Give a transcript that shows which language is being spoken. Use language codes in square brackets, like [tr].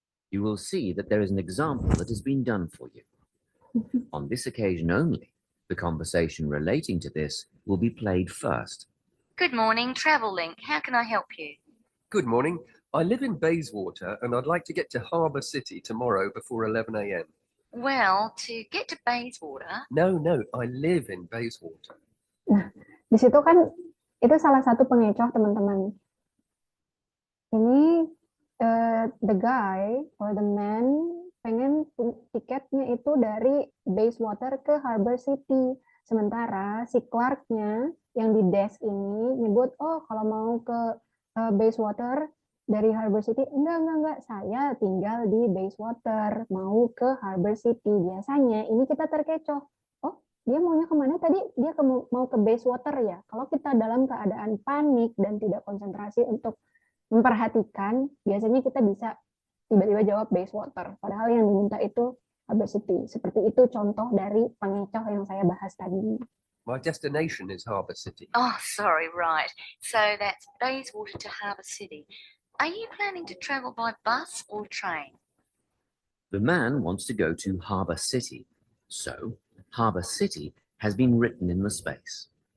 [en] You will see that there is an example that has been done for you. On this occasion only, the conversation relating to this will be played first. Good morning, Travel-Link. How can I help you? Good morning. I live in Bayswater and I'd like to get to Harbour City tomorrow before 11 a.m. Well, to get to Bayswater, No, I live in Bayswater. [id] Nah, di situ kan itu salah satu pengecoh teman-teman. Ini [en] the guy or the man [id] pengen tiketnya itu dari Bayswater ke Harbour City. Sementara si clerknya yang di desk ini nyebut, oh kalau mau ke Bayswater dari Harbour City, enggak, saya tinggal di Bayswater, mau ke Harbour City. Biasanya ini kita terkecoh, oh dia maunya kemana tadi? Dia mau ke Bayswater ya. Kalau kita dalam keadaan panik dan tidak konsentrasi untuk memperhatikan, biasanya kita bisa tiba-tiba jawab Bayswater. Padahal yang diminta itu Harbour City. Seperti itu contoh dari pengecoh yang saya bahas tadi. [en] My destination is Harbour City. Oh, sorry, right. So that's Bayswater to Harbour City. Are you planning to travel by bus or train? The man wants to go to Harbour City, so Harbour City has been written in the space.